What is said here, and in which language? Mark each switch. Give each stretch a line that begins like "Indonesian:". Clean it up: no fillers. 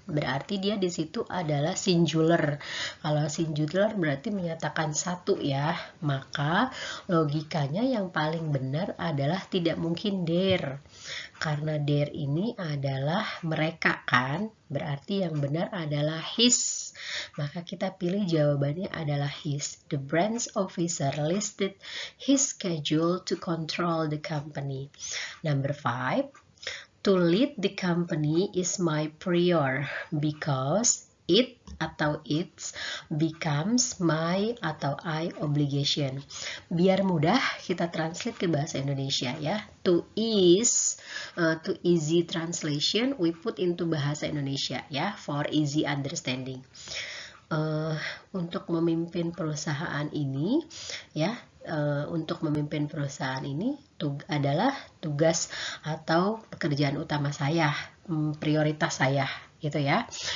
Indonesian: Berarti dia di situ adalah singular. Kalau singular berarti menyatakan satu ya. Maka logikanya yang paling benar adalah tidak mungkin there. Karena there ini adalah mereka kan, berarti yang benar adalah his. Maka kita pilih jawabannya adalah his.
English: The branch officer listed his schedule to control the company. Number 5, to lead the company is my prior because It atau its becomes my atau I obligation.
Indonesian: Biar mudah kita translate ke bahasa Indonesia ya.
English: To easy translation we put into
Indonesian: bahasa Indonesia ya,
English: for easy understanding.
Indonesian: Untuk memimpin perusahaan ini ya, untuk memimpin perusahaan ini adalah tugas atau pekerjaan utama saya, prioritas saya gitu ya.